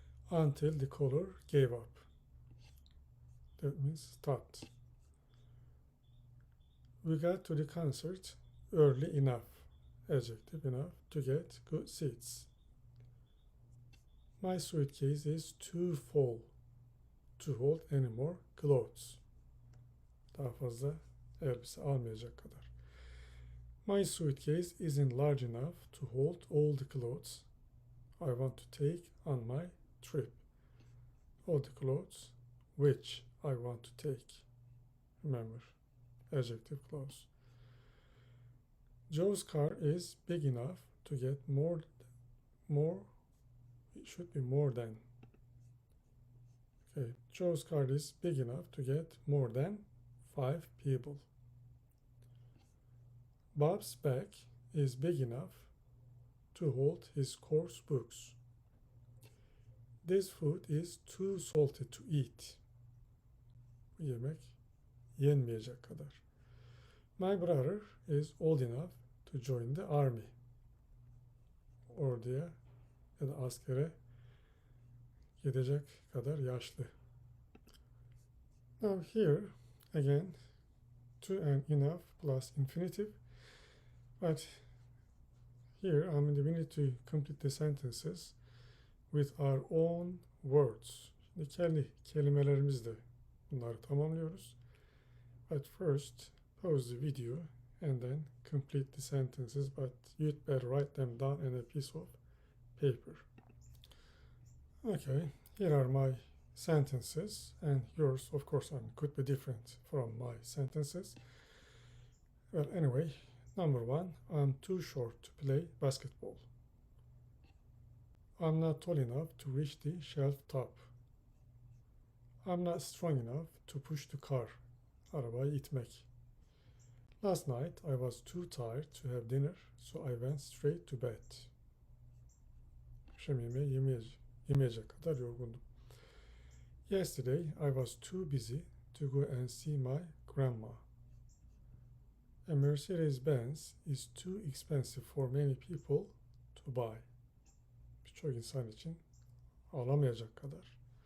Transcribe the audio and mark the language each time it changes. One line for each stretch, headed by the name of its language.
English: Until the caller gave up. That means stopped. We got to the concert early enough, adjective enough, to get good seats. My suitcase is too full to hold any more clothes.
Turkish: Daha fazla elbise almayacak kadar.
English: My suitcase isn't large enough to hold all the clothes I want to take on my trip. All the clothes which I want to take. Remember, adjective clause. Joe's car is big enough to get it should be more than. Okay, Joe's car is big enough to get more than 5 people. Bob's bag is big enough to hold his course books. This food is too salty to eat.
Turkish: Bu yemek yenmeyecek kadar.
English: My brother is old enough to join the army.
Turkish: Orduya ya da askere gidecek kadar yaşlı.
English: Now here again to and enough plus infinitive. But here we need to complete the sentences with our own words.
Turkish: Şimdi kendi kelimelerimizle bunları tamamlıyoruz.
English: But first, pause the video and then complete the sentences, but you'd better write them down in a piece of paper. Okay, here are my sentences, and yours, of course, could be different from my sentences. Well, anyway, number 1, I'm too short to play basketball. I'm not tall enough to reach the shelf top. I'm not strong enough to push the car.
Turkish: Arabayı itmek.
English: Last night I was too tired to have dinner, so I went straight to bed.
Turkish: Akşam yemeği yemeyecek kadar yorgundum.
English: Yesterday I was too busy to go and see my grandma. A Mercedes-Benz is too expensive for many people to buy.
Turkish: Birçok insan için alamayacak kadar.